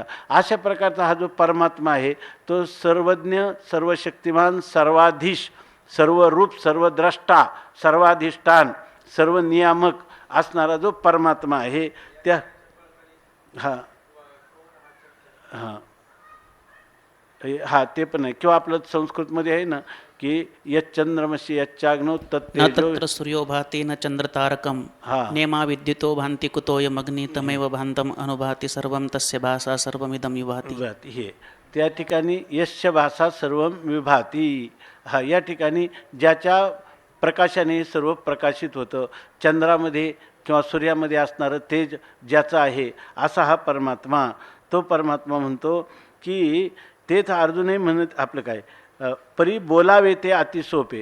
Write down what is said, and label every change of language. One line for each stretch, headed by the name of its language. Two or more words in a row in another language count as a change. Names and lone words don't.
Marathi: अशा प्रकारचा हा जो परमात्मा आहे, तो सर्वज्ञ, सर्वशक्तिमान, सर्वाधीश, सर्वरूप, सर्वद्रष्टा, सर्वाधिष्ठान, सर्व नियामक असणारा जो परमात्मा आहे, त्या हा ते पण आहे. किंवा आपलं संस्कृतमध्ये आहे ना की
Sanskrit: यच्चंद्रमसी यच्चाग्नौ न तत्र सूर्यो भाति न चंद्रतारकम नेमा विद्युतो भांति कुतोयमग्नि तमेव भांतम अनुभाति सर्वं तस्य भासा सर्वमिदं विभाति.
Marathi: हे त्या ठिकाणी
Sanskrit: यस्य भासा सर्वं विभाती.
Marathi: हा, या ठिकाणी ज्याच्या प्रकाशाने सर्व प्रकाशित होतं, चंद्रामध्ये किंवा सूर्यामध्ये असणारं तेज ज्याचं आहे, असा हा परमात्मा. तो परमात्मा म्हणतो की तेच अर्जुनही म्हणत आपलं काय, परी बोलावे ते अति सोपे.